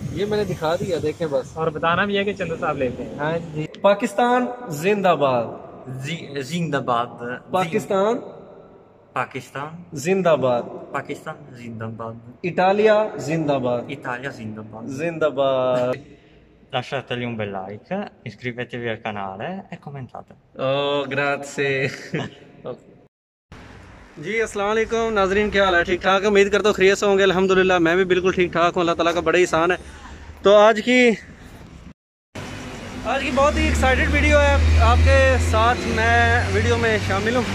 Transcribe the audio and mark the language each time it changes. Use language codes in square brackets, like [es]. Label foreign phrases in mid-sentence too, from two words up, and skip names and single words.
[hi] ये मैंने दिखा दिया, देखें बस, और बताना भी है कि चंदू साहब लेते हैं। हाँ जी। पाकिस्तान जिंदाबाद, जिंदाबाद, पाकिस्तान पाकिस्तान जिंदाबाद, Pakistan जिंदाबाद, इटालिया जिंदाबाद, Italia जिंदाबाद। जिंदाबाद। [it] Lasciategli un bel like, iscrivetevi al canale e commentate। o grazie. [hi] जी अस्सलाम वालेकुम नाजरीन, क्या हाल है? ठीक ठाक, उम्मीद करता हूँ खैरियत से होंगे। अल्हम्दुलिल्लाह मैं भी बिल्कुल ठीक ठाक हूँ। अल्लाह ताला का बड़ा एहसान है। तो आज की बहुत ही एक्साइटेड वीडियो है, आपके साथ मैं वीडियो में शामिल हूँ।